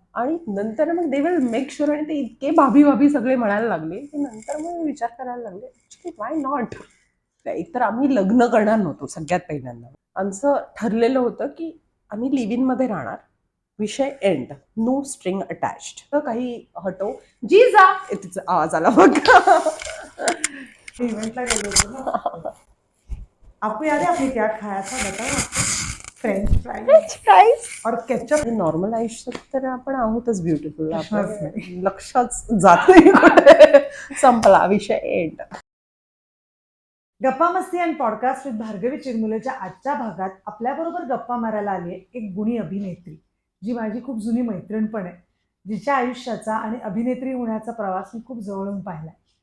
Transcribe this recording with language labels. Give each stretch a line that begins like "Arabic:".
Marathi: आणि नंतर मग
English: they will make sure,
Marathi: आणि ते इतके भाभी भाभी सगळे म्हणायला लागले की नंतर मग विचार करायला लागले
English: Actually why not.
Marathi: एकतर आम्ही लग्न करणार नव्हतो सगळ्यात पहिल्यांदा. आमचं ठरलेलं होतं की आम्ही लिव्ह इन मध्ये राहणार, विषय एंड,
English: No string attached.
Marathi: तर काही हटो जी जा, तिचा आवाज आला बघा. इवेंटला गेलो होतो ना.
Hindi: आपको याद है आपने क्या खाया था बताओ.
English: French fries
Hindi: और केचप.
Marathi: नॉर्मल आयुष्यात तर आपण आहोतच ब्युटिफुल, प्रश्नच आपलं नाही. लक्षच जात नाही कुठे. संपला विषय एंड. गप्पा मस्ती आणि पॉडकास्ट विथ भार्गवी चिरमुलेच्या आजच्या भागात आपल्याबरोबर गप्पा मारायला आली आहे एक गुणी अभिनेत्री, जी माझी खूप जुनी मैत्रीण पण आहे, जिच्या आयुष्याचा आणि अभिनेत्री होण्याचा प्रवास मी खूप जवळून पाहिलाय.